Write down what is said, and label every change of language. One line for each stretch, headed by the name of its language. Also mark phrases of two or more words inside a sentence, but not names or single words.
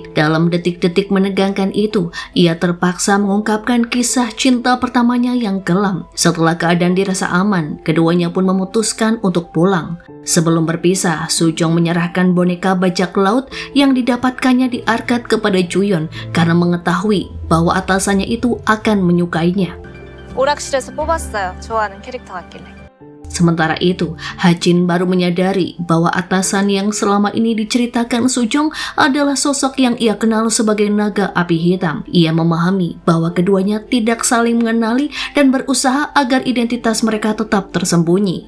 Indonesian: Dalam detik-detik menegangkan itu, ia terpaksa mengungkapkan kisah cinta pertamanya yang kelam. Setelah keadaan dirasa aman, keduanya pun memutuskan untuk pulang. Sebelum berpisah, Sujong menyerahkan boneka bajak laut yang didapatkannya di arkad kepada Juyeon karena mengetahui bahwa atasannya itu akan menyukainya.
Korean: 오락실에서 뽑았어요. 좋아하는 캐릭터 같길래.
Indonesian: Sementara itu, Hajin baru menyadari bahwa atasan yang selama ini diceritakan Sujong adalah sosok yang ia kenal sebagai naga api hitam. Ia memahami bahwa keduanya tidak saling mengenali dan berusaha agar identitas mereka tetap tersembunyi.